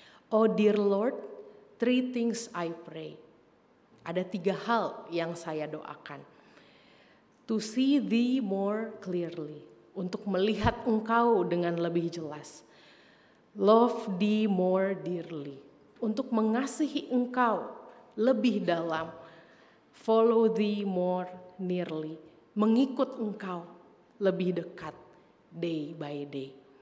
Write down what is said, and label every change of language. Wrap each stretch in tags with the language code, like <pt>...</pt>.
<en>Oh dear Lord, 3 things I pray.</en> <id>Ada 3 hal yang saya doakan.</id> <en>To see thee more clearly.</en> <id>Untuk melihat engkau dengan lebih jelas.</id> <en>Love thee more dearly,</en> <id>untuk mengasihi engkau lebih dalam.</id> <en>Follow thee more nearly,</en> <id>mengikut engkau lebih dekat</id> <en>day by day.</en>